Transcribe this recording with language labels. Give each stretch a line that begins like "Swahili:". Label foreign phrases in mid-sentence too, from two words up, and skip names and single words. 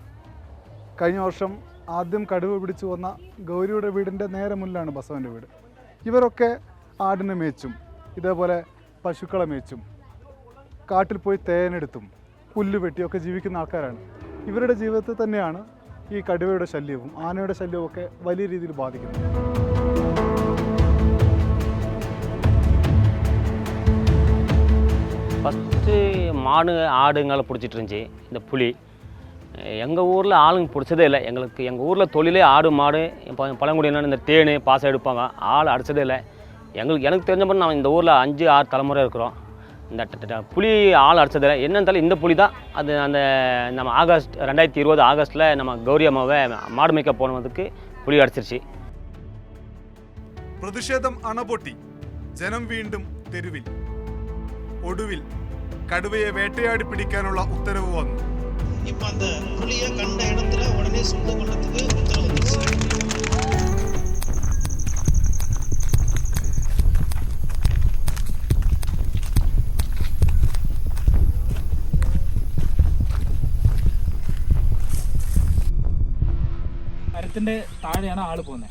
Malayalam: കഴിഞ്ഞ വർഷം ആദ്യം കടുവ പിടിച്ചു വന്ന ഗൗരിയുടെ വീടിൻ്റെ നേരെ മുന്നിലാണ് ബസവൻ്റെ വീട്. ഇവരൊക്കെ ആടിനെ മേച്ചും ഇതേപോലെ പശുക്കളെ മേച്ചും കാട്ടിൽ പോയി തേനെടുത്തും പുല്ല് വെട്ടിയൊക്കെ ജീവിക്കുന്ന ആൾക്കാരാണ്. ഇവരുടെ ജീവിതത്തിൽ തന്നെയാണ് ഈ കടുവയുടെ ശല്യവും ആനയുടെ ശല്യവും ഒക്കെ വലിയ രീതിയിൽ ബാധിക്കുന്നത്.
Tamil: ஃபஸ்ட்டு மாடு ஆடுங்களை பிடிச்சிட்டு இருந்துச்சு இந்த புலி. எங்கள் ஊரில் ஆளுங்க பிடிச்சதே இல்லை. எங்கள் ஊரில் தொழிலே ஆடு மாடு. இப்போ பழங்குடியினர் இந்த தேன் பாசம் எடுப்பாங்க. ஆள் அடிச்சதே இல்லை. எனக்கு தெரிஞ்ச மாதிரி நான் இந்த ஊரில் 5-6 தலைமுறை இருக்கிறோம். இந்த புலி ஆள் அடிச்சதில்லை. என்னன்னு இந்த புலி தான் அது. அந்த நம்ம 2020 ஆகஸ்ட்டில் நம்ம கௌரி அம்மாவை மாடு மேய்க்க போனதுக்கு புலி அடிச்சிருச்சு.
Malayalam: പ്രതിഷേധം അണപൊട്ടി. ജനം വീണ്ടും തെരുവിൽ. ഒടുവിൽ കടുവയെ വേട്ടയാടി പിടിക്കാനുള്ള ഉത്തരവ് വന്നു.
Tamil: இப்போ அந்த புலியை கண்ட இடத்துல உடனே சுட்டு கொண்டதுக்கு உத்தரவு வந்துச்சு.
Malayalam: മരത്തിൻ്റെ താഴെയാണ് ആൾ പോകുന്നത്.